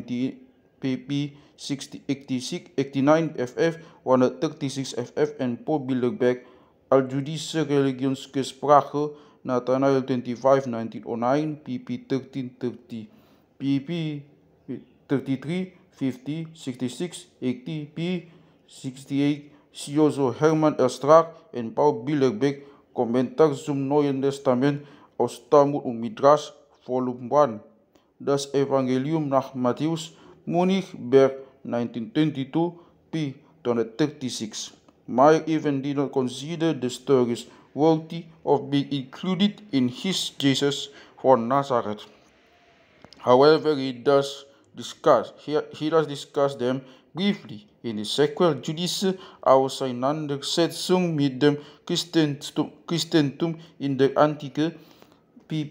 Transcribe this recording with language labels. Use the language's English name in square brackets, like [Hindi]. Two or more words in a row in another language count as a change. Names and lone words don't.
[English] 89 ff, 136 ff, and Paul Bilderberg, Al-Judische Religionsgesprache, Nathanael 25, 1909, pp. 1330, pp. 33, 50, 66, 80, p. 68, Jozo Herman L. Strack en Paul Bilderberg, Kommentar zum Neuen Testament aus Talmud und Midrash, Volume 1. Das Evangelium nach Matthäus, Munich, Berg, 1922, p. 236. Meyer even did not consider the stories worthy of being included in his Jesus from Nazareth. However, he does discuss them briefly in the sequel Judische Auseinandersetzung mit dem Christentum in der Antike, pp.